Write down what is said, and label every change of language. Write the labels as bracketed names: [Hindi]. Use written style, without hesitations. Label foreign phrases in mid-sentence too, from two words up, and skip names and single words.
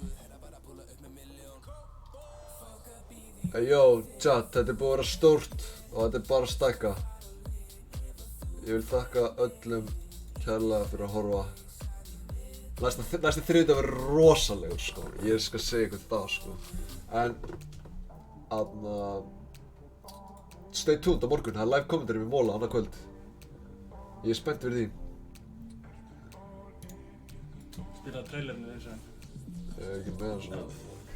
[English] Hey, yo, chat, [Icelandic] þetta er búið að vera stórt og þetta er bara að stækka. Ég vil þakka öllum kærlega fyrir að horfa. Næsti þriðjudag verður rosalegur, sko. Ég skal segja ykkur það, sko. En, [English] stay tuned [Icelandic] á morgun, það er [English] live commentary [Icelandic] við Móla annað kvöld. Ég er spennt fyrir því. Spila trailerinu eins og Ég er ekki með hann svona.